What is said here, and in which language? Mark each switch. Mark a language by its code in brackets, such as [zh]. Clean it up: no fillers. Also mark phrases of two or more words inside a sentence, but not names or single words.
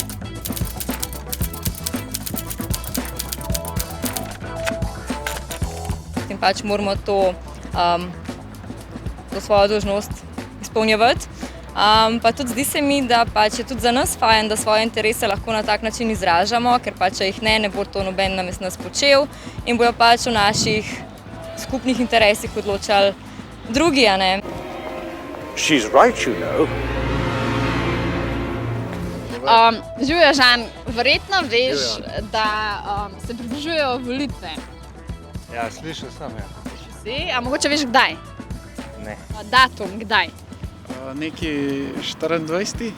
[sl] In pač moramo to svojo dolžnost izpolnjevati. Pa tudi zdi se mi, da pač je tudi za nas fajn, da svoje interese lahko na tak način izražamo, ker pač če jih ne bo to noben namesto nas počel in bojo pač v naših skupnih interesih odločali drugi, a ne. [en] She's right, you know. [sl] Živjo, Žan, verjetno veš, da se približujejo volitve. Ja, slišal sem, ja. Si? A mogoče veš kdaj? Ne. Datum, kdaj? Neki 24.